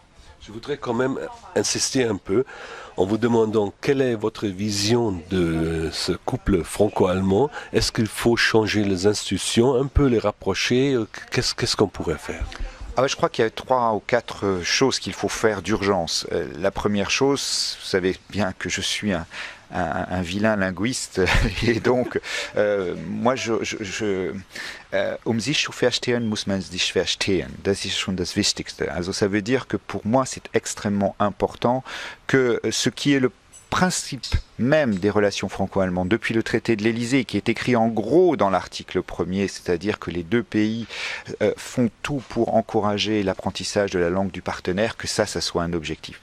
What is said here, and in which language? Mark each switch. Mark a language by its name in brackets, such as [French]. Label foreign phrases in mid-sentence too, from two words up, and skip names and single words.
[French] Je voudrais quand même insister un peu en vous demandant quelle est votre vision de ce couple franco-allemand. Est-ce qu'il faut changer les institutions, un peu les rapprocher? Qu'est-ce qu'on pourrait faire? Je crois qu'il y a 3 ou 4 choses qu'il faut faire d'urgence. La première chose, vous savez bien que je suis un vilain linguiste et donc [German] sich zu verstehen muss man sich verstehen. Das ist schon das Wichtigste. [French] Also ça veut dire que pour moi c'est extrêmement important que ce qui est le principe même des relations franco-allemandes depuis le traité de l'Élysée, qui est écrit en gros dans l'article 1er, c'est-à-dire que les deux pays font tout pour encourager l'apprentissage de la langue du partenaire, que ça soit un objectif.